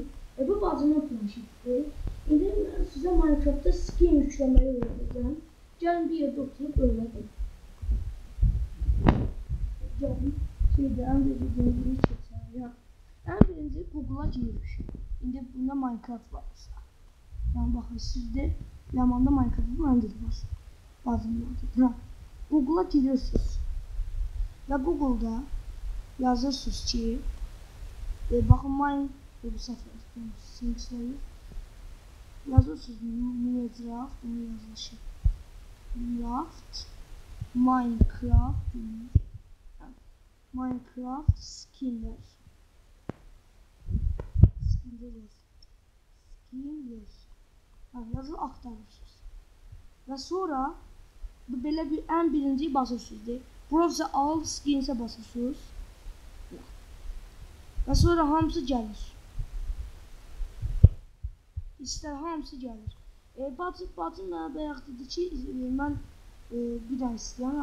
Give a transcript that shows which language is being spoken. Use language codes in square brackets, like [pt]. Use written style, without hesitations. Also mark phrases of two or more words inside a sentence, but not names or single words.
[az] Bu bacımın planşetidir. İndi mən sizə Minecraftda skin yükləməyi öyrədəcəm. Gəlin bir yerdə oturub öyrədim. Gəlin. Ən birinci keçəlim. Ən birinci Google'a giririk. İndi bunda Minecraft varsa. Yəni baxın sizdə Ləmanda Minecraft var, məndə də var. [tr] Bacımdadır. Google'a giriyorsunuz ve Google'da yazırsınız ki bakın bu sefer yazırsınız Minecraft Minecraft skinler yazı aktarırsınız ve sonra [az] belə ən birinci [tr] basırsınız. [en] Browse all skins'e [tr] basırsınız. [az] Və sonra hamısı gəlir. İstər hamısı gəlir. Bacım mənə bayaq dedi ki, mən bir dənə istəyəm.